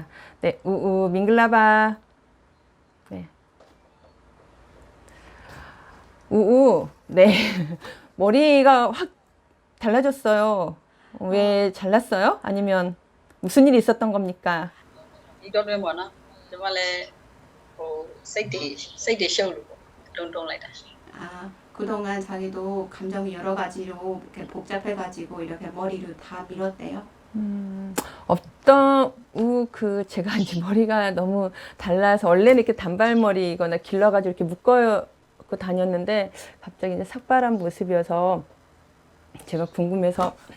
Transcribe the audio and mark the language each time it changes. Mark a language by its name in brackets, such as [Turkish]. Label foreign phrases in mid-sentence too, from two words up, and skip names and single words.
[Korean] 네, 우우 밍글라바. 네, 우우. 네, 머리가 확 달라졌어요. 왜 잘랐어요? 아니면 무슨 일이 있었던 겁니까? 이거는 뭐나 정말에 [Burmese] စိတ်တွေရှုပ်လို့ပေါ့တုံးလိုက်တာ [Korean] 그동안 자기도 감정이 여러 가지로 이렇게 복잡해가지고 이렇게 머리를 다 밀었대요. 어떤 제가 이제 머리가 너무 달라서 원래는 이렇게 단발머리거나 길러가지고 이렇게 묶고 다녔는데 갑자기 이제 삭발한 모습이어서 제가 궁금해서.